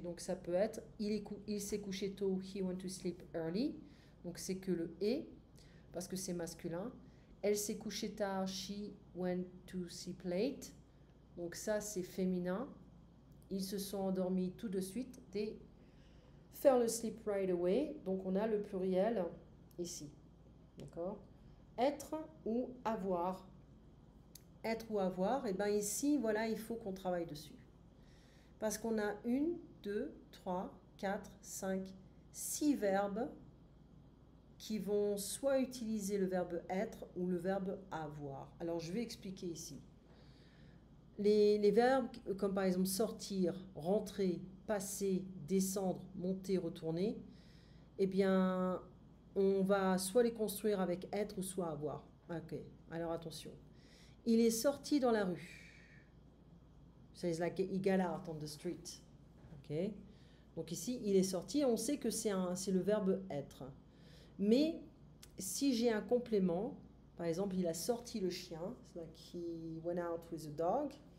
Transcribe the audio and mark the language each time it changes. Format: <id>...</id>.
<fr>Donc ça peut être il s'est couché tôt,</fr> <en>he went to sleep early.</en> <fr>Donc c'est que le et parce que c'est masculin. Elle s'est couchée tard,</fr> <en>she went to sleep late.</en> <fr>Donc ça c'est féminin. Ils se sont endormis tout de suite.</fr> <en>They fell asleep right away.</en> <fr>Donc on a le pluriel ici. D'accord? Être ou avoir. Être ou avoir, et bien ici, voilà, il faut qu'on travaille dessus. Parce qu'on a 1, 2, 3, 4, 5, 6 verbes qui vont soit utiliser le verbe être ou le verbe avoir. Alors, je vais expliquer ici. Les verbes comme par exemple sortir, rentrer, passer, descendre, monter, retourner, eh bien, on va soit les construire avec être ou soit avoir. Ok, alors attention. Il est sorti dans la rue.</fr> <en>So it's like he got out on the street.</en> <fr>Ok. Donc ici, il est sorti. On sait que c'est le verbe être. Mais si j'ai un complément, par exemple, il a sorti le chien.</fr> <en>It's like he went out with a dog.</en>